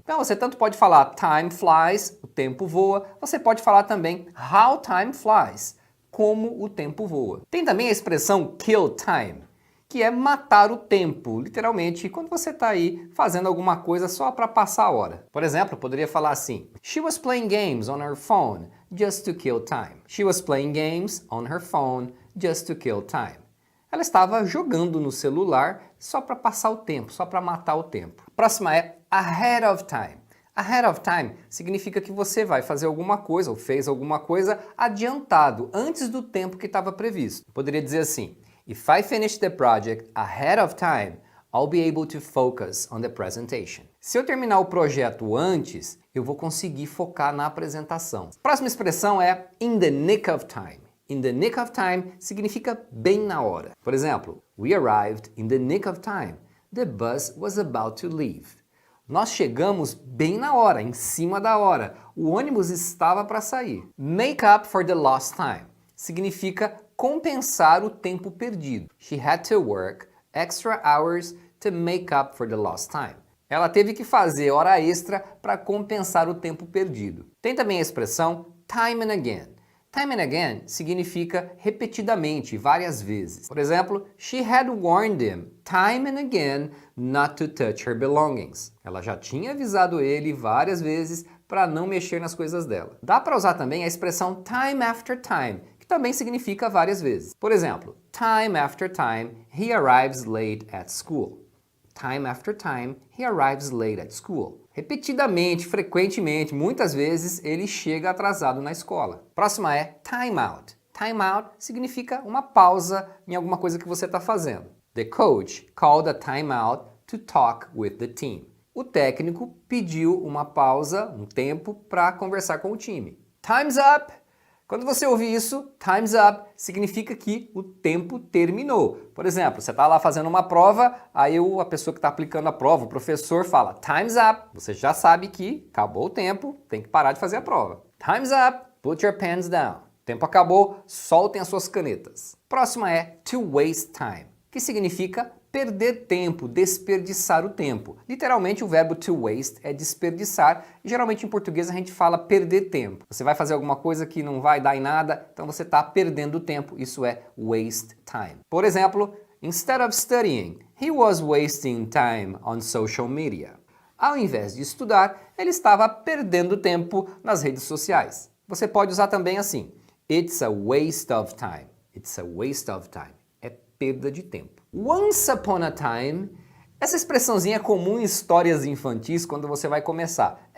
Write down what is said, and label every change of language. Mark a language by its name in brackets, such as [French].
[Portuguese] Então você tanto pode falar time flies, o tempo voa, você pode falar também how time flies, como o tempo voa. Tem também a expressão kill time, que é matar o tempo, literalmente, quando você está aí fazendo alguma coisa só para passar a hora. Por exemplo, eu poderia falar assim, [English] She was playing games on her phone just to kill time. She was playing games on her phone just to kill time. [Portuguese] Ela estava jogando no celular só para passar o tempo, só para matar o tempo. A próxima é ahead of time. Ahead of time significa que você vai fazer alguma coisa ou fez alguma coisa adiantado, antes do tempo que estava previsto. Eu poderia dizer assim, [English] If I finish the project ahead of time, I'll be able to focus on the presentation. [Portuguese] Se eu terminar o projeto antes, eu vou conseguir focar na apresentação. A próxima expressão é in the nick of time. In the nick of time significa bem na hora. Por exemplo, [English] we arrived in the nick of time. The bus was about to leave. [Portuguese] Nós chegamos bem na hora, em cima da hora. O ônibus estava para sair. Make up for the lost time significa compensar o tempo perdido. [English] She had to work extra hours to make up for the lost time. [Portuguese] Ela teve que fazer hora extra para compensar o tempo perdido. Tem também a expressão time and again. Time and again significa repetidamente, várias vezes. Por exemplo, [English] she had warned him time and again not to touch her belongings. [Portuguese] Ela já tinha avisado ele várias vezes para não mexer nas coisas dela. Dá para usar também a expressão time after time, que também significa várias vezes. Por exemplo, [English] time after time, he arrives late at school. Time after time, he arrives late at school. [Portuguese] Repetidamente, frequentemente, muitas vezes, ele chega atrasado na escola. Próxima é time out. Time out significa uma pausa em alguma coisa que você está fazendo. [English] The coach called a time out to talk with the team. [Portuguese] O técnico pediu uma pausa, um tempo, para conversar com o time. Time's up! Quando você ouvir isso, time's up, significa que o tempo terminou. Por exemplo, você está lá fazendo uma prova, aí a pessoa que está aplicando a prova, o professor, fala time's up. Você já sabe que acabou o tempo, tem que parar de fazer a prova. [English] Time's up, put your pens down. [Portuguese] O tempo acabou, soltem as suas canetas. Próxima é to waste time, que significa perder tempo, desperdiçar o tempo. Literalmente o verbo to waste é desperdiçar e geralmente em português a gente fala perder tempo. Você vai fazer alguma coisa que não vai dar em nada, então você está perdendo tempo, isso é waste time. Por exemplo, [English] instead of studying, he was wasting time on social media. [Portuguese] Ao invés de estudar, ele estava perdendo tempo nas redes sociais. Você pode usar também assim, [English] it's a waste of time. It's a waste of time. [Portuguese] É perda de tempo. Once upon a time, essa expressãozinha é comum em histórias infantis quando você vai começar.